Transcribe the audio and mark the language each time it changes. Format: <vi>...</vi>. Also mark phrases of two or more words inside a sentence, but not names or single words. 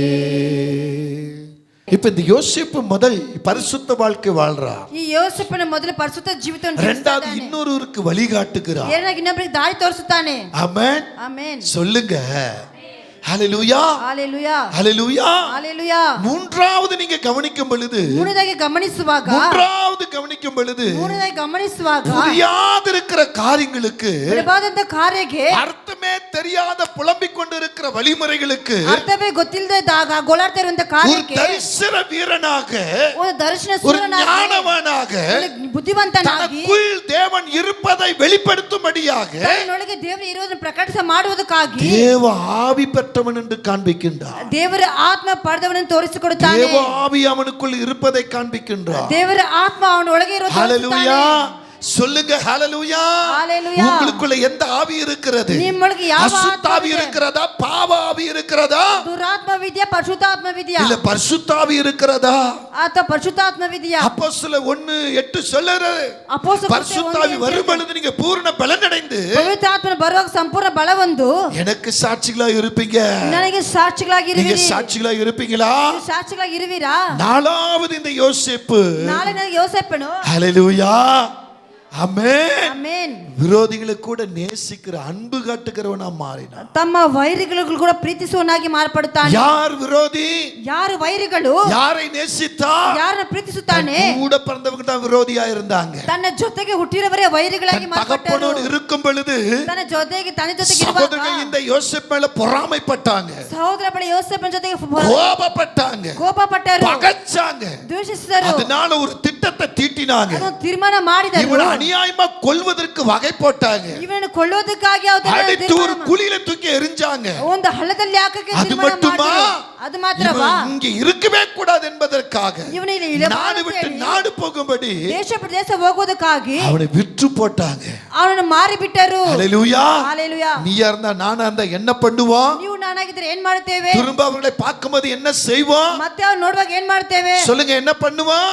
<ta>இப்ப இந்த யோசேப்பு முதல் பரிசுத்த வாழ்க்கை வாழ்றா.</ta> <kn>ಈ ಯೋಸೇಫನ ಮೊದಲು ಪರಿಶುದ್ಧ ಜೀವಿತವನ್ನು</kn> <ta>இரண்டாவது இன்னொருவருக்கு வழிகாட்டுகிறார்.</ta> <kn>ಎರಡನೇದಾಗಿ ಇನ್ನೊಬ್ಬರಿಗೆ ದಾರಿ ತೋರಿಸುತ್ತಾನೆ.</kn> <ta>ஆமென்.</ta> <kn>ಆಮೆನ್.</kn> <ta>சொல்லுங்க ஹalleluya. ஹalleluya. ஹalleluya. ஹalleluya. மூன்றாவது நீங்க கவனிக்கும் பொழுது,</ta> <kn>ಮೂರನೇದಾಗಿ ಗಮನಿಸುವಾಗ,</kn> <ta>மூன்றாவது கவனிக்கும் பொழுது</ta> <kn>ಮೂರನೇದಾಗಿ ಗಮನಿಸುವಾಗ</kn> <ta>புரியாதிருக்கிற காரியங்களுக்கு,</ta> <kn>ಬಿಡಬಾದಂತ ಕಾರ್ಯಕ್ಕೆ,</kn> <ta>அர்த்தமே தெரியாத புலம்பிக் கொண்டிருக்கிற வழிமுறைகளுக்கு</ta> <kn>ಅರ್ಥವೇ ಗೊತ್ತಿಲ್ಲದಾಗ ಗೋಳಾಡ್ತಾ ಇರುವಂತ</kn> <ta>ஒரு</ta> <kn>ಕಾರ್ಯಕ್ಕೆ</kn> <ta>தரிசன வீரனாக,</ta> <kn>ಒಂದು ದರ್ಶನ</kn> <ta>ஒரு</ta> <kn>ಸೂರನಾಗಿ,</kn> <ta>ஞானவனாக,</ta> <kn>ಬುದ್ಧಿವಂತನಾಗಿ,</kn> <ta>தனக்குள் தேவன் இருப்பதை வெளிப்படுத்தும்படியாக</ta> <kn>ತನ್ನೊಳಗೆ ದೇವರು ಇರುವುದನ್ನು ಪ್ರಕಟಿಸ ಮಾಡುವುದಕ್ಕಾಗಿ</kn> <ta>தேவ ஆவி பெற்றவன் என்று காண்பிக்கின்றார்.</ta> <kn>ದೇವರ ಆತ್ಮ ಪಡೆದವನನ್ನು ತೋರಿಸಿಕೊಡುತ್ತಾನೆ.</kn> <ta>தேவ ஆவி அவனுக்குள் இருப்பதை காண்பிக்கின்றார்.</ta> <kn>ದೇವರ ಆತ್ಮ ಅವನ ಒಳಗೆ ಇರುವುದನ್ನು</kn> <ta>ஹalleluya.</ta> <kn>ತೋರಿಸುತ್ತಾನೆ.</kn> <ta>சொல்லுங்க ஹalleluya. ஹalleluya. உங்களுக்குள்ள எந்த ஆவி இருக்கிறது?</ta> <kn>ನಿಮ್ಮೊಳಗೆ ಯಾವ</kn> <ta>அசுத்த ஆவி இருக்கிறதா? பாவ ஆவி இருக்கிறதா?</ta> <kn>ದುರಾತ್ಮ ವಿದ್ಯಾ ಪರಿಶುದ್ಧಾತ್ಮ ವಿದ್ಯಾ?</kn> <ta>இல்ல பரிசுத்த ஆவி இருக்கிறதா?</ta> <kn>ಅಥವಾ ಪರಿಶುದ್ಧಾತ್ಮ ವಿದ್ಯಾ?</kn> <ta>அப்போஸ்தலர் 1:8 சொல்லுறது,</ta> <kn>ಅಪೊಸ್ತಲರು</kn> <ta>பரிசுத்த ஆவி வரும் பொழுது நீங்க பூரண பலன் அடைந்து</ta> <kn>ಪವಿತ್ರಾತ್ಮನ ಬರುವಾಗ ಸಂಪೂರ್ಣ ಬಲ ಹೊಂದು</kn> <ta>எனக்கு சாட்சிகளா இருப்பீங்க.</ta> <kn>ನನಗೆ ಸಾಕ್ಷಿಗಳಾಗಿ</kn> <ta>நீங்க</ta> <kn>ಇರುವಿರಿ.</kn> <ta>சாட்சிகளா இருப்பீங்களா?</ta> <kn>ನೀವು ಸಾಕ್ಷಿಗಳಾಗಿ ಇರುವಿರಾ?</kn> <ta>நாலாவது இந்த யோசேப்பு,</ta> <kn>ನಾಳೆ ನನಗೆ ಯೋಸೇಫನು</kn> <ta>ஹalleluya, ஆமென்.</ta> <kn>ಆಮೆನ್.</kn> <ta>விரோதிகளை கூட நேசிக்கிற அன்பு காட்டுகிறவனா மாறினான்.</ta> <kn>ತಮ್ಮ ವೈರಿಗಳಿಗೂ ಕೂಡ ಪ್ರೀತಿಸುವವನಾಗಿ ಮಾರ್ಪಡುತ್ತಾನೆ.</kn> <ta>யார் விரோதி?</ta> <kn>ಯಾರು ವೈರಿಗಳು?</kn> <ta>யாரை நேசித்தா?</ta> <kn>ಯಾರನ್ನ ಪ್ರೀತಿಸುತ್ತಾನೆ?</kn> <ta>கூட பிறந்தவங்க தான் விரோதியா இருந்தாங்க.</ta> <kn>ತನ್ನ ಜೊತೆಗೆ ಹುಟ್ಟಿರವರೇ ವೈರಿಗಳಾಗಿ ಮಾರ್ಪಟ್ಟರು.</kn> <ta>தகப்பனோடு இருக்கும் பொழுது</ta> <kn>ತನ್ನ ಜೊತೆಗೆ</kn> <ta>சகோதரர்கள் இந்த யோசேப்பு மேல பொறாமைப்பட்டாங்க,</ta> <kn>ಸಹೋದರ ಬಳಿ ಯೋಸೇಫನ ಜೊತೆಗೆ</kn> <ta>கோபப்பட்டாங்க,</ta> <kn>ಕೋಪಪಟ್ಟರು,</kn> <ta>பகைச்சாங்க.</ta> <kn>ದ್ವೇಷಿಸಿದರು.</kn> <ta>அதனால ஒரு திட்டத்தை தீட்டினாங்க.</ta> <kn>ಅದನ್ನು ತೀರ್ಮಾನ ಮಾಡಿದರು.</kn> <ta>இவனை அநியாயமா கொல்வதற்கு வகை போட்டாங்க.</ta> <kn>ಇವನನ್ನು ಕೊಲ್ಲೋದಕ್ಕಾಗಿ</kn> <ta>அடித்து ஒரு குழியில தூக்கி எறிஞ்சாங்க.</ta> <kn>ಒಂದು ಹಳ್ಳದಲ್ಲಿ ಹಾಕಕ್ಕೆ</kn> <ta>அது</ta> <kn>ತೀರ್ಮಾನ</kn> <ta>மட்டுமா?</ta> <kn>ಮಾಡಿದರು. ಅದು ಮಾತ್ರವಾ?</kn> <ta>இங்க இருக்கவே கூடாது என்பதற்காக</ta> <kn>ಇವನು ಇಲ್ಲಿ ಇರಬಾರದು</kn> <ta>நாடு விட்டு</ta> <kn>ಹೇಳಿ,</kn> <ta>நாடு போகும்படி</ta> <kn>ದೇಶ ಬಿಟ್ಟು ದೇಶ ಹೋಗೋದಕ್ಕಾಗಿ</kn> <ta>அவனை விற்று போட்டாங்க.</ta> <kn>ಅವನನ್ನು ಮಾರಿ ಬಿಟ್ಟರು.</kn> <ta>ஹல்லேலூயா. ஹalleluya. நீயா இருந்தா நானா இருந்தா என்ன பண்ணுவோம்?</ta> <kn>ನೀವು ನಾನಾಗಿದ್ರೆ ಏನ್ ಮಾಡುತ್ತೇವೆ?</kn> <ta>திரும்ப அவர்களை பார்க்கும்போது என்ன செய்வோம்?</ta> <kn>ಮತ್ತೆ ಅವ್ರು ನೋಡುವಾಗ ಏನ್ ಮಾಡ್ತೇವೆ?</kn> <ta>சொல்லுங்க, என்ன பண்ணுவோம்?</ta>